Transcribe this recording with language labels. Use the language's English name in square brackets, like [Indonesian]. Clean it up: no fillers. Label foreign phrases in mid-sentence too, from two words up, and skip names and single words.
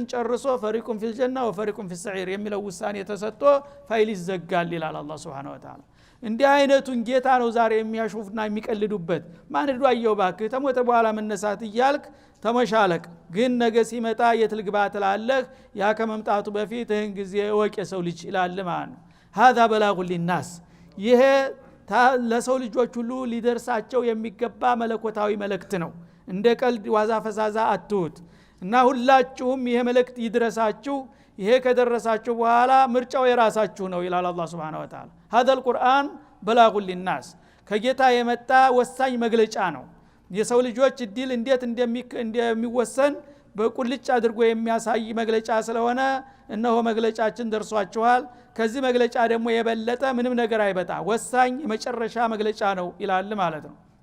[Amharic] ጨርሶ [Arabic] فريق في الجنة وفريق في السعير [Amharic] የሚለው ውሳኔ ተሰጥቶ ፋይል ይዘጋል ይላል አላህ [Arabic] سبحانه وتعالى [Amharic] እንዲህ አይነቱን ጌታ ነው ዛሬ የሚያሹፍና የሚቀልዱበት ማን ሄዶ አየው ባክ ተሞተ በኋላ መነሳት ይያልክ ተመሻለቅ ግን ነገ ሲመጣ የትልግባ ትላለህ ያ ከመምጣቱ በፊት ይህን ጊዜ ወቄ ሰው ልጅ ይላል ማለት ነው [Arabic] هذا بلاغ للناس [Amharic] ይሄ ለሰው ልጆች ሁሉ ሊደርሳቸው የሚገባ መለኮታዊ መልእክት ነው እንደ ቀልድ ዋዛ ፈዛዛ አትሁት እና ሁላችሁም ይሄ መልእክት ይድረሳችሁ ይሄ ከደረሳችሁ በኋላ ምርጫው የራሳችሁ ነው ይላል አላህ [Arabic] سبحانه وتعالى هذا القرآن بلاغ للناس [Amharic] ከጌታ የመጣ ወሳኝ መግለጫ ነው የሰው ልጆች እድል እንዴት እንደሚወሰን በቁልጭ አድርጎ የሚያሳይ መግለጫ ስለሆነ እነሆ መግለጫችን ደርሷችኋል ከዚህ መግለጫ ደግሞ የበለጠ ምንም ነገር አይበጣ ወሳኝ የመጨረሻ መግለጫ ነው ይላል ማለት ነው